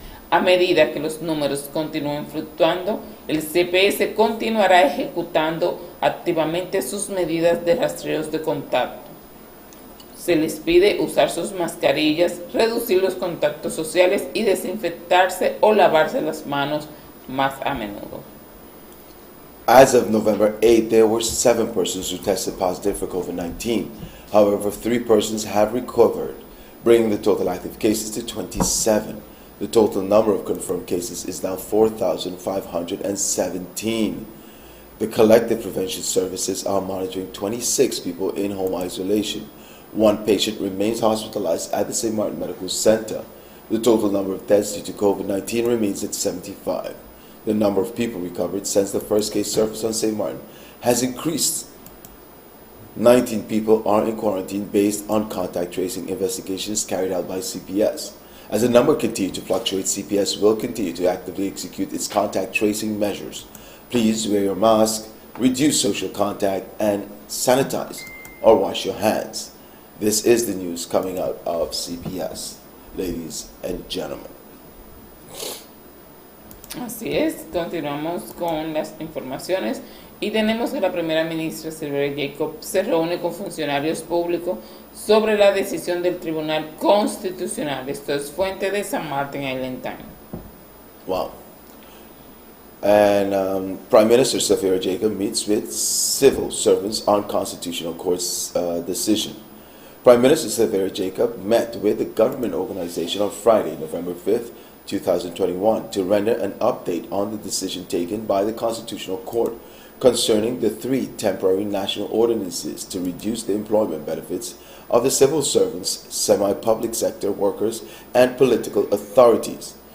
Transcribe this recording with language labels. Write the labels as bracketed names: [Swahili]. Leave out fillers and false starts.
[Spanish] A medida que los números continúen fluctuando, el CPS continuará ejecutando activamente sus medidas de rastreos de contacto. Se les pide usar sus mascarillas, reducir los contactos sociales y desinfectarse o lavarse las manos más a menudo. [English] As of November 8th, there were 7 persons who tested positive for COVID-19. However, 3 persons have recovered, bringing the total active cases to 27. The total number of confirmed cases is now 4,517. The collective prevention services are monitoring 26 people in home isolation. 1 patient remains hospitalized at the St. Martin Medical Center. The total number of deaths due to COVID-19 remains at 75. The number of people recovered since the first case surfaced on St. Martin has increased. 19 people are in quarantine based on contact tracing investigations carried out by CPS. As the number continues to fluctuate, CPS will continue to actively execute its contact tracing measures. Please wear your mask, reduce social contact, and sanitize or wash your hands. This is the news coming out of CPS, ladies and gentlemen. [Spanish] Así es, continuamos con las informaciones y tenemos que la primera ministra Sylvia Jacob se reúne con funcionarios públicos sobre la decisión del Tribunal Constitucional. Esto es fuente de San Martin Island Times. [English] Wow. And Prime Minister Sylvia Jacob meets with civil servants on Constitutional Court's decision. Prime Minister Sylvia Jacob met with the government organization on Friday, November 5th, 2021, to render an update on the decision taken by the Constitutional Court concerning the 3 temporary national ordinances to reduce the employment benefits of the civil servants, semi-public sector workers, and political authorities.